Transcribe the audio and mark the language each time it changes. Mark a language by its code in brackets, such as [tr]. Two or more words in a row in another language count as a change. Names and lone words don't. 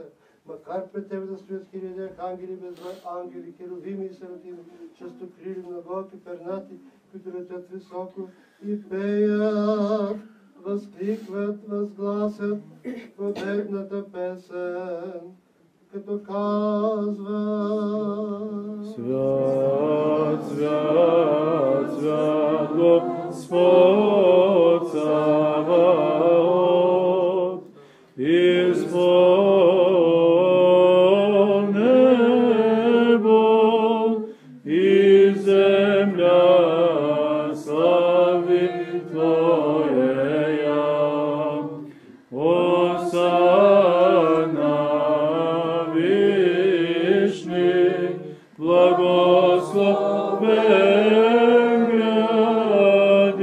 [bg] Макар пред Тебе да стоят хиляди ангели, безброй ангели, херувими и серафими, честокрили, многоки, пернати, които летят високо и пеят, възкликват, възгласят победната песен, като казва: [cu] Свят, свят, свят Господ Саваоф, изпълнен небо и земля слави Твоя. Осана вишни, благословен